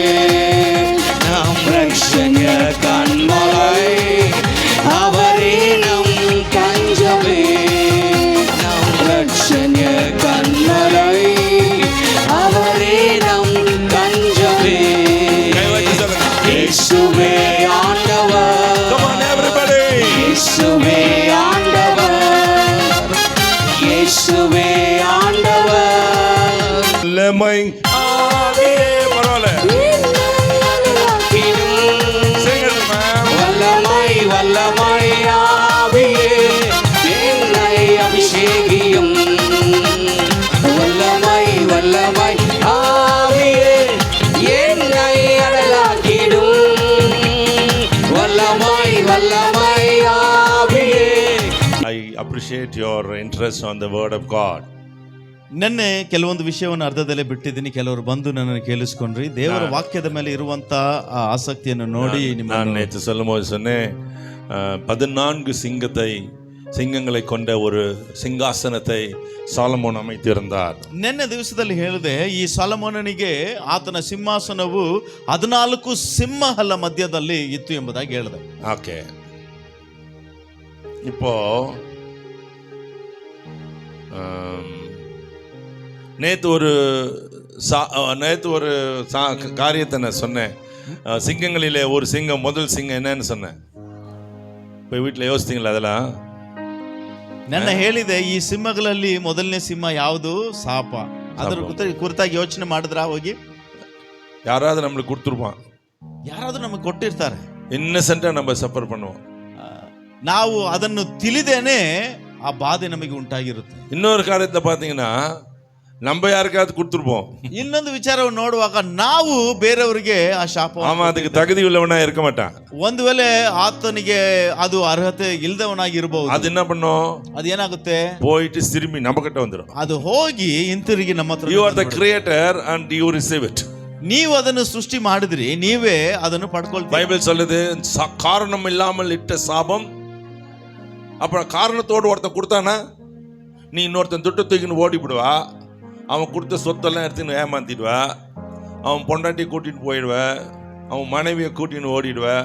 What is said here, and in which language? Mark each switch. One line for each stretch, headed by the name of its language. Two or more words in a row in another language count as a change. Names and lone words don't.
Tamil: நம் ரட்சக கண்மலை அவரே நம் தஞ்சமே. நம் ரட்சக கண்மலை அவரே நம் தஞ்சமே. கை வச்சு சொல்லுங்க. இயேசுவே ஆண்டவர்.
English: Come on everybody.
Tamil: இயேசுவே ஆண்டவர். இயேசுவே ஆண்டவர். வல்லமை ஆவியே. பரவாயில்ல.
English: Sing it, man.
Tamil: வல்லமை வல்லமை ஆவியே என்னை அபிஷேகியும். வல்லமை வல்லமை ஆவியே என்னை அடலாக்கிடும். வல்லமை வல்லமை ஆவியே.
English: I appreciate your interest on the word of God.
Kannada: ನೆನ್ನೆ ಕೆಲವೊಂದು ವಿಷಯವನ್ನು ಅರ್ಧದಲ್ಲೇ ಬಿಟ್ಟಿದ್ದೀನಿ. ಕೆಲವರು ಬಂದು ನನ್ನನ್ನು ಕೇಳಿಸ್ಕೊಂಡ್ರಿ. ದೇವರ ವಾಕ್ಯದ ಮೇಲೆ ಇರುವಂತ ಆ ಆಸಕ್ತಿಯನ್ನು ನೋಡಿ
Tamil: நான்
Kannada: ನಿಮ್ಮ
Tamil: நேற்று சொல்லும்போது சொன்னேன் 14 சிங்கங்களை கொண்ட ஒரு சிங்காசனத்தை சாலமோன் அமைத்திருந்தார்.
Kannada: ನಿನ್ನೆ ದಿವಸದಲ್ಲಿ ಹೇಳಿದೆ, ಈ ಸಾಲಮೋನನಿಗೆ ಆತನ ಸಿಂಹಾಸನವು 14 ಸಿಂಹಗಳ ಮಧ್ಯದಲ್ಲಿ ಇತ್ತು ಎಂಬುದಾಗಿ ಹೇಳಿದೆ.
Tamil: ஓகே, இப்போ நேற்று ஒரு காரியத்தை நான் சொன்னேன். சிங்கங்களிலே ஒரு சிங்கம், முதல் சிங்கம் என்னன்னு சொன்னேன். போய் வீட்டில் யோசித்தீங்களா அதெல்லாம்?
Kannada: ನನ್ನ ಹೇಳಿದೆ, ಈ ಸಿಂಹಗಳಲ್ಲಿ ಮೊದಲನೇ ಸಿಂಹ ಯಾವುದು? ಸಾಪ. ಅದರ ಕುರಿತಾಗಿ ಯೋಚನೆ ಮಾಡಿದ್ರ? ಹೋಗಿ
Tamil: யாராவது நம்மளுக்கு கொடுத்துருப்பான்.
Kannada: ಯಾರಾದ್ರೂ ನಮಗೆ ಕೊಟ್ಟಿರ್ತಾರೆ.
Tamil: ಇನ್ನಸೆಂಟಾ நம்ம ಸಫರ್ பண்ணுவோம்.
Kannada: ನಾವು ಅದನ್ನು ತಿಳಿದೇನೆ ಆ ಬಾಧೆ ನಮಗೆ ಉಂಟಾಗಿರುತ್ತೆ.
Tamil: இன்னொரு காரியத்தை பார்த்தீங்கன்னா நம்ம யாருக்காவது கொடுத்துருப்போம்.
Kannada: ಇನ್ನೊಂದು ವಿಚಾರವನ್ನು ನೋಡುವಾಗ ನಾವು ಬೇರೆಯವರಿಗೆ ಆ ಶಾಪ,
Tamil: ஆமா, அதுக்கு தகுதி உள்ளவனா இருக்க மாட்டான்.
Kannada: ಒಂದು ವೇಳೆ ಆತನಿಗೆ ಅದು ಅರ್ಹತೆ ಇಲ್ಲದವನಾಗಿ ಇರಬಹುದು.
Tamil: அது என்ன பண்ணும்?
Kannada: ಅದೇನಾಗುತ್ತೆ?
Tamil: போயிட்டு திரும்பி நம்ம கிட்ட வந்துடும்.
Kannada: ಅದು ಹೋಗಿ ಹಿಂತಿರುಗಿ ನಮ್ಮ ಹತ್ರ.
English: You are the creator and you receive it.
Kannada: ನೀವು ಅದನ್ನು ಸೃಷ್ಟಿ ಮಾಡಿದ್ರಿ, ನೀವೇ ಅದನ್ನು ಪಡ್ಕೊಳ್ತೀರಿ.
Tamil: பைபிள் சொல்லுது, காரணம் இல்லாமல் இட்ட சாபம். அப்புறம் காரணத்தோடு ஒருத்தன் கொடுத்தானா நீ இன்னொருத்தன் துட்டு தூக்கின்னு ஓடிவிடுவா. அவன் கொடுத்த சொத்தெல்லாம் எடுத்துன்னு ஏமாத்திடுவா. அவன் பொண்டாட்டி கூட்டிகிட்டு போயிடுவேன். அவன் மனைவியை கூட்டின்னு ஓடிடுவேன்.